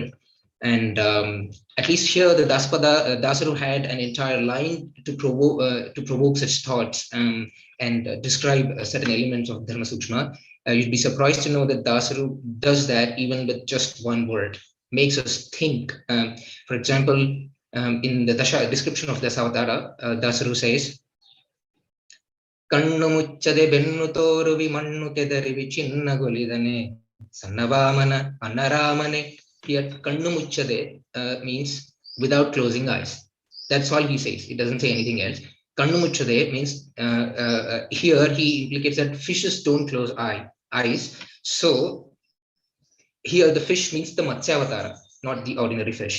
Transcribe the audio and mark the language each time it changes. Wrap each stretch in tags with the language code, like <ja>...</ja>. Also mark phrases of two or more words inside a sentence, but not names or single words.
<en>And at least here the Dasaru had an entire line to provoke such thoughts and describe certain elements of</en> <sa>dharma sukshma.</sa> <en>You'd be surprised to know that Dasaru does that even with just one word, makes us think. For example, in the description of Dasavatara, Dasaru says,</en> <kn>ಕಣ್ಣು ಮುಚ್ಚದೆ ಬೆನ್ನು ತೋರುವಿ ಮಣ್ಣು ಕೆದರಿವಿ ಚಿನ್ನಗೊಲಿದನೆ ಸನ್ನವಾಮನ ಅನ್ನರಾಮನೆ.</kn> <en>Here</en> <kn>ಕಣ್ಣು ಮುಚ್ಚದೆ</kn> <en>means without closing eyes. That's all he says. He doesn't say anything else.</en> <kn>ಕಣ್ಣು ಮುಚ್ಚದೆ</kn> <en>means here he implicates that fishes don't close eyes. So here the fish means the Matsyavatara, not the ordinary fish.</en>